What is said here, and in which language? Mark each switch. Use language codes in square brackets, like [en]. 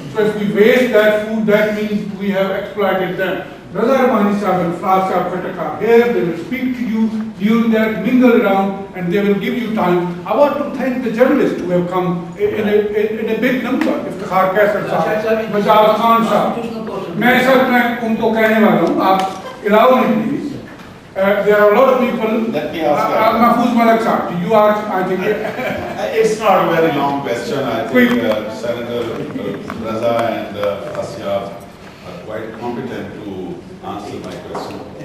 [en] So if we waste that food, that means we have exploited them. Raza Rabbani Sahib and Afra Siab Khattak are here, they will speak to you during that, mingle around, and they will give you time. I want to thank the journalists who have come in a big number. Iftikhar Kaisar Sahib, Majaz Khan Sahib. [hi] मैं sir मैं उनको कहने वाला हूँ, आप [en] allow me please. There are a lot of people. Let me ask you. Mahfouz Malak Sahib, do you ask? I think. It's not a very long question. I think Senator Raza and Asiab are quite competent to answer my question.